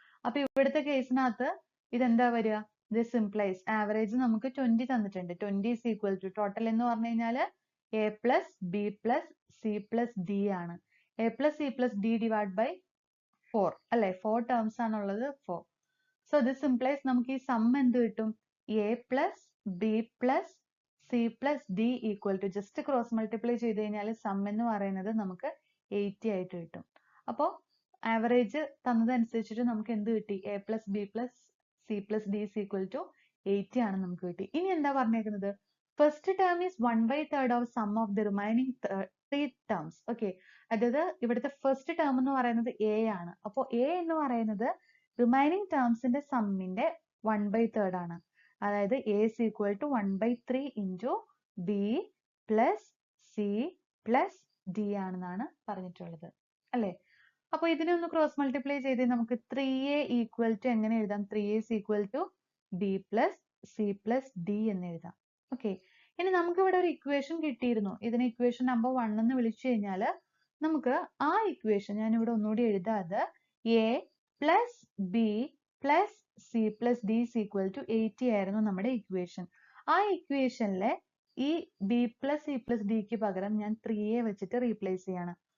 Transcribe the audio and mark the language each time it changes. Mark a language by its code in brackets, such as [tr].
[ml] അപ്പൊ ഇവിടുത്തെ കേസിനകത്ത് ഇതെന്താ വരിക? [en] This implies [ml] ആവറേജ് നമുക്ക് 20 തന്നിട്ടുണ്ട്. [en] 20 is equal to total [ml] എന്ന് പറഞ്ഞു കഴിഞ്ഞാൽ [en] a plus b plus c plus d ആണ്. a plus c plus d divided by 4 അല്ലെ. [ml] 4 ടേംസ് ആണുള്ളത്, 4. So this implies നമുക്ക് ഈ സം എന്ത് കിട്ടും? [en] a plus b plus c plus d equal to just [ml] cross multiply ചെയ്ത് കഴിഞ്ഞാൽ some എന്ന് പറയുന്നത് നമുക്ക് 80 ആയിട്ട് കിട്ടും. അപ്പോൾ ആവറേജ് തന്നതനുസരിച്ചിട്ട് നമുക്ക് എന്ത് കിട്ടി? [en] a plus b plus c plus d is equal to 80 [ml] ആണ് നമുക്ക് കിട്ടി. ഇനി എന്താ പറഞ്ഞേക്കുന്നത്? [en] First term is 1/3 of sum of the remaining 3 terms. [ml] Okay, അതായത് ഇവിടുത്തെ ഫസ്റ്റ് ടേം എന്ന് പറയുന്നത് a ആണ്. അപ്പോൾ a എന്ന് പറയുന്നത് റിമൈനിങ് ടേംസിന്റെ സമ്മിന്റെ 1/3 ആണ്. [en] അതായത് a is equal to 1/3 into b plus c plus d [ml] ആണെന്നാണ് പറഞ്ഞിട്ടുള്ളത് അല്ലെ. അപ്പൊ ഇതിനെ ഒന്ന് ക്രോസ് മൾട്ടിപ്ലൈ ചെയ്ത് നമുക്ക് 3a ഈക്വൽ ടു എങ്ങനെ എഴുതാം? [en] 3a is equal to b plus c plus d [ml] എന്ന് എഴുതാം. ഓക്കെ, ഇനി നമുക്ക് ഇവിടെ ഒരു ഇക്വേഷൻ കിട്ടിയിരുന്നു. ഇതിനെ ഇക്വേഷൻ നമ്പർ 1 എന്ന് വിളിച്ചു കഴിഞ്ഞാൽ നമുക്ക് ആ ഇക്വേഷൻ ഞാൻ ഇവിടെ ഒന്നുകൂടി എഴുതാതെ [en] a plus b plus c plus d is equal to 80 [ml] ആയിരുന്നു നമ്മുടെ ഇക്വേഷൻ. ആ ഇക്വേഷനിലെ ഈ b plus c plus d ക്ക് പകരം ഞാൻ 3a വെച്ചിട്ട് റീപ്ലേസ് ചെയ്യാണ്.